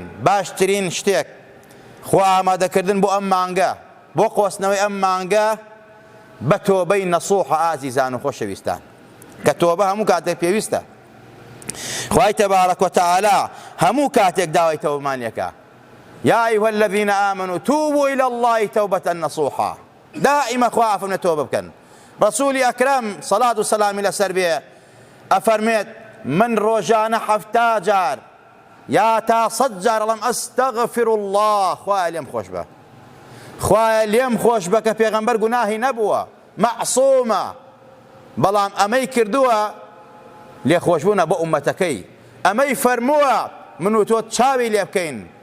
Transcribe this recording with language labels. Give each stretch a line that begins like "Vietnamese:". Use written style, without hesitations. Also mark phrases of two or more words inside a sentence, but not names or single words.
Central Kurdish: باشترین شتێک خۆ ئامادەکردن بۆ ئەم مانگە، بۆ قۆستنەوەی ئەم مانگە بە تۆبەی نەسوحە ئازیزان و خۆشەویستان، کە تۆبە هەموو کاتێک پێویستە. خوای تەبارەک وتەعالا هەموو کاتێک داوای تەوبەمان لێکا،
Arabic: یا ئەیها الذین ئامنوا توبوا إلى الله توبة نصوحا،
Central Kurdish: دائما خوا ئەفەرمێت تۆبە بکەن. ڕەسوولی ئەکرەم سەڵات و سەلامی لەسەر بێ ئەفەرمێت من ڕۆژانە 70 جار یا تا 100 جار ئەڵێم
Arabic: ئەستەغفر الله،
Central Kurdish: خوایە لێم خۆش بە، خوایە لێم خۆش بە کە پێغەمبەر گوناهی نەبووە، مەعسوومە، بەڵام ئەمەی کردووە لێخۆشبوونە بۆ ئومەتەکەی، ئەمەی فەرمووە من و تۆ چاوی لێ بکەین،